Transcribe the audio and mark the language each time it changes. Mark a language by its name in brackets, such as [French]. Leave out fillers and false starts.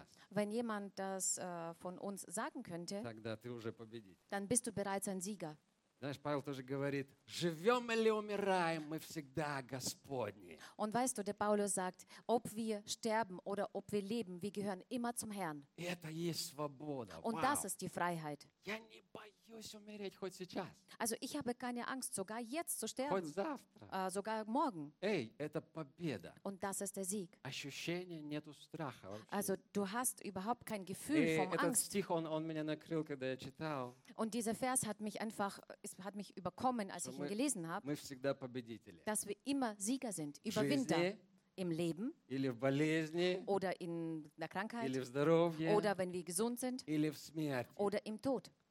[German] Wenn jemand das von uns sagen könnte, dann bist du bereits ein Sieger. [Russian] Знаешь, Павел тоже говорит: живем или умираем, мы всегда Господни. [German] Und weißt du, der Paulus sagt, ob wir sterben oder ob wir leben, wir gehören immer zum Herrn. [Russian] И это есть свобода. [German] Und das ist die Freiheit. [Russian] Я не боюсь умереть хоть сейчас. [German] Also ich habe keine Angst, sogar jetzt zu sterben. [Russian] Хоть завтра. [German] Sogar morgen. [Russian] Эй, это победа. [German] Und das ist der Sieg. [Russian] Ощущения нету страха вообще. [German] Also du hast überhaupt kein Gefühl von Angst. [Russian] И этот стих он меня накрыл, когда я читал. [German] Und dieser Vers hat mich einfach, es hat mich überkommen, als ich ihn gelesen habe, dass wir immer Sieger sind, Überwinter im Leben oder in der Krankheit oder wenn wir gesund sind oder im Tod.